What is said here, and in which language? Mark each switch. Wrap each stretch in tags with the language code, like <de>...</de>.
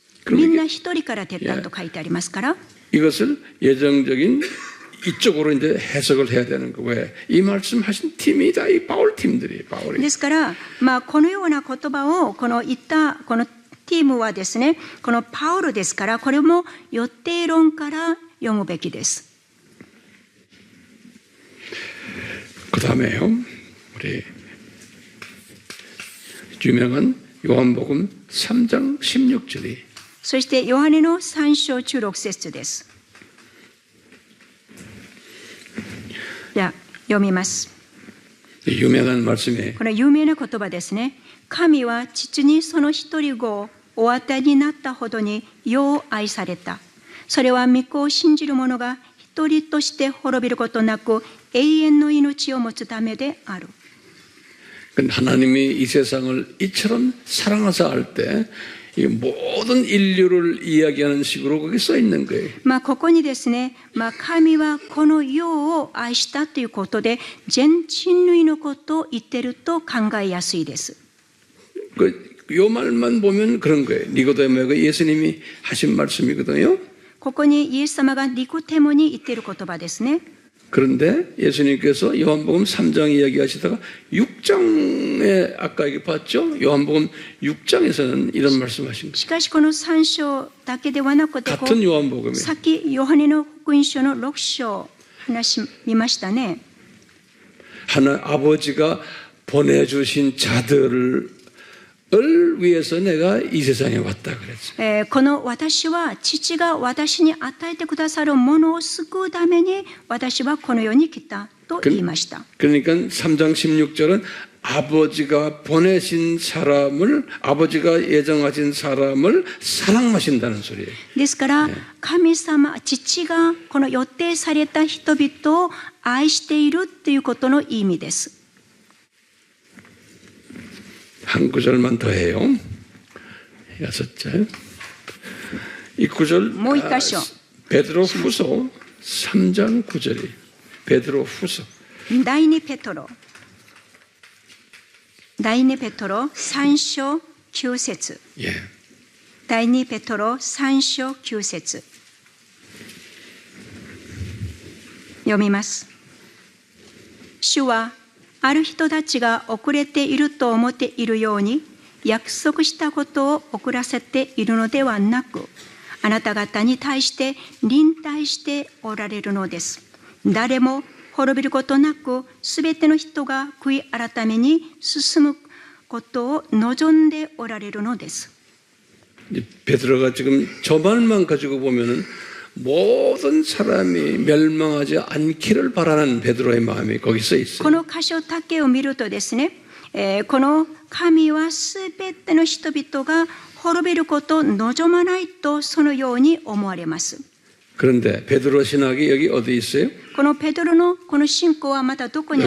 <ja>みんな一人から出たと書いてありますから。</ja> <ko>이것을 예정적인 이쪽으로 이제 해석을 해야 되는 거. 왜? 이 말씀하신 팀이 다 이 바울 팀들이에요. 바울이.</ko> <ja>ですから、このような言葉をこの言ったこのチームはですね、このパウロですから、これも予定論から読むべきです。</ja> <ko>그 다음에요, 우리 유명한 요한복음 3장 16절이</ko> <ja>そしてヨハネの3章16節です。では読みます。</ja> <ko>유명한 말씀이에요.</ko> <ja>この有名な言葉ですね。神は父にその一人子をお与えになったほどによう愛された。それは御子を信じる者が一人として滅びることなく永遠の命を持つためである。</ja> <ko>하나님이 이 세상을 이처럼 사랑하사 할 때 이 모든 인류를 이야기하는 식으로 거기 써 있는 거예요.</ko> <ja>ここにですね、神はこの世を愛したということで全人類のことを言っていると考えやすいです。</ja> <ko>요 말만 보면 그런 거예요. 니고데모가 예수님이 하신 말씀이거든요.</ko> <ja>ここにイエス様がニコデモに言っている言葉ですね。</ja> <ko>그런데 예수님께서 요한복음 3장 이야기하시다가 6장에 아까 여기 봤죠? 요한복음 6장에서는 이런 말씀하신 거예요.</ko> <ja>しかしこの3章だけではなくて、</ja> <ko>같은 요한복음에</ko> <ja>さっきヨハネの福音書の6章話見ましたね。</ja> <ko>아버지가 보내주신 자들을 위해서 내가 이 세상에 왔다 그랬어요.</ko> <ja>この私は父が私に与えてくださるものを救うために私はこの世に来たと言いました。</ja> <ko>그러니까 3장 16절은 아버지가 보내신 사람을 아버지가 예정하신 사람을 사랑하신다는 소리예요.</ko> <ja>ですから神様、父がこの予定された人々を愛しているということの意味です。</ja> <ko>한 구절만 더 해요. 6절. 이 구절 베드로 후서 3장 9절이 베드로 후서</ko> <ja>第2ペトロ3章9節</ja> <ko>예.</ko> <ja>第2ペトロ3章9節読みます。主はある人たちが遅れていると思っているように約束したことを遅らせているのではなく、あなた方に対して忍耐しておられるのです。誰も滅びることなく、すべての人が悔い改めに進むことを望んでおられるのです。</ja> <ko>베드로가 지금 저 말만 가지고 보면은 모든 사람이 멸망하지 않기를 바라는 베드로의 마음이 거기 써 있어요.</ko> <ja>この箇所だけを見るとですね、この神はすべての人々が滅びることを望まないとそのように思われます。</ja> <ko>그런데 베드로 신학이 여기 어디 있어요?</ko> <ja>このペドロのこの信仰はまたどこにあ</ja>